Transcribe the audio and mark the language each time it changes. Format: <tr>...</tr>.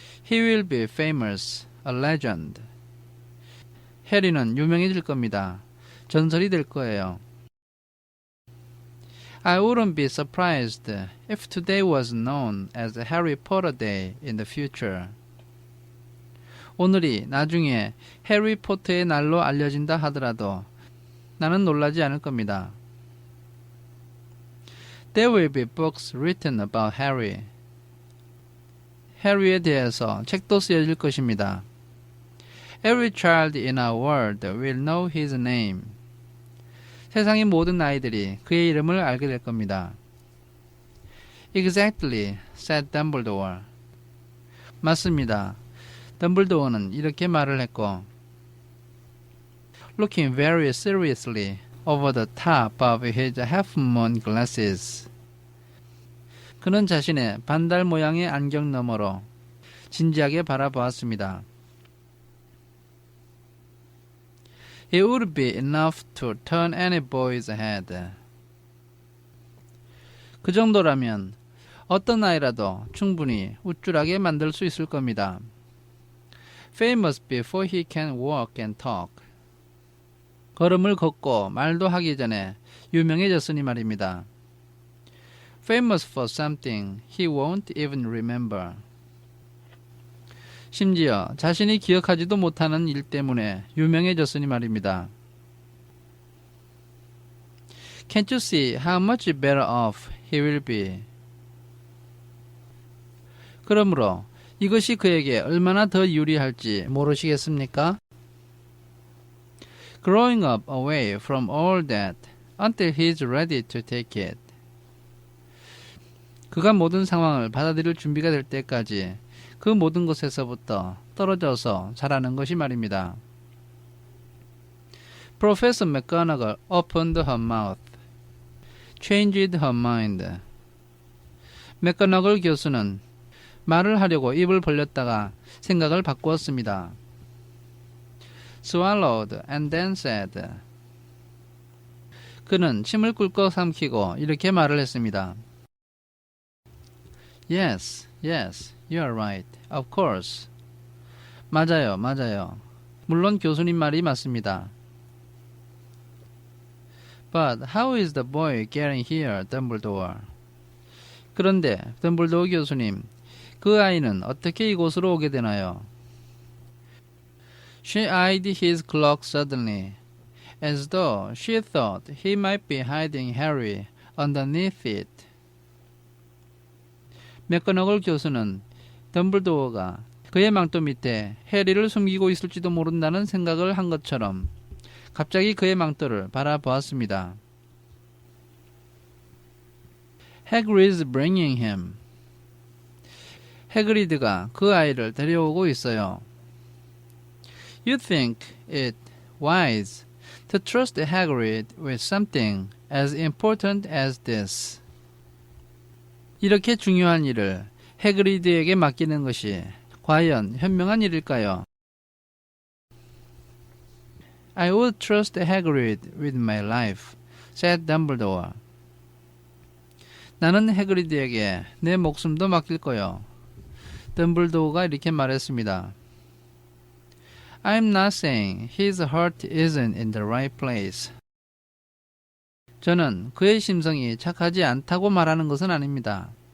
<en>He will be famous, a legend.</en> <ko>해리는 유명해질 겁니다. 전설이 될 거예요.</ko> <en>I wouldn't be surprised if today was known as Harry Potter Day in the future.</en> <ko>오늘이 나중에 해리 포터의 날로 알려진다 하더라도 나는 놀라지 않을 겁니다.</ko> <en>There will be books written about Harry.</en> <ko>해리에 대해서 책도 쓰여질 것입니다.</ko> <en>Every child in our world will know his name.</en> <ko>세상의 모든 아이들이 그의 이름을 알게 될 겁니다.</ko> <en>Exactly, said Dumbledore.</en> <ko>맞습니다. 덤블도어는 이렇게 말을 했고,</ko> <en>looking very seriously over the top of his half-moon glasses.</en> <ko>그는 자신의 반달 모양의 안경 너머로 진지하게 바라보았습니다.</ko> <en>It would be enough to turn any boy's head.</en> <ko>그 정도라면 어떤 아이라도 충분히 우쭐하게 만들 수 있을 겁니다.</ko> <en>Famous before he can walk and talk.</en> <ko>걸음을 걷고 말도 하기 전에 유명해졌으니 말입니다.</ko> <en>Famous for something he won't even remember.</en> <ko>심지어 자신이 기억하지도 못하는 일 때문에 유명해졌으니 말입니다.</ko> <en>Can't you see how much better off he will be?</en> <ko>그러므로 이것이 그에게 얼마나 더 유리할지 모르시겠습니까?</ko> <en>Growing up away from all that until he's ready to take it.</en> <ko>그가 모든 상황을 받아들일 준비가 될 때까지 그 모든 것에서부터 떨어져서 자라는 것이 말입니다.</ko> <en>Professor McGonagall opened her mouth, changed her mind.</en> <ko>맥거너글 교수는 말을 하려고 입을 벌렸다가 생각을 바꾸었습니다.</ko> <en>Swallowed and then said.</en> <ko>그는 침을 꿀꺽 삼키고 이렇게 말을 했습니다.</ko> <en>Yes, yes, you are right. Of course.</en> <ko>맞아요, 맞아요. 물론 교수님 말이 맞습니다.</ko> <en>But how is the boy getting here, Dumbledore?</en> <ko>그런데 덤블도어 교수님, 그 아이는 어떻게 이곳으로 오게 되나요?</ko> <en>She eyed his clock suddenly, as though she thought he might be hiding Harry underneath it.</en> <ko>맥거너글 교수는 덤블도어가 그의 망토 밑에 해리를 숨기고 있을지도 모른다는 생각을 한 것처럼 갑자기 그의 망토를 바라보았습니다.</ko> <en>Hagrid's bringing him.</en> <ko>해그리드가 그 아이를 데려오고 있어요.</ko> <en>You think it wise to trust Hagrid with something as important as this.</en> <ko>이렇게 중요한 일을 해그리드에게 맡기는 것이 과연 현명한 일일까요?</ko> <en>I would trust Hagrid with my life, said Dumbledore.</en> <ko>나는 해그리드에게 내 목숨도 맡길 거요. 덤블도어가 이렇게 말했습니다.</ko> <en>I'm not saying his heart isn't in the right place.</en> <ko>저는 그의 심성이 착하지 않다고 말하는 것은 아닙니다.</ko>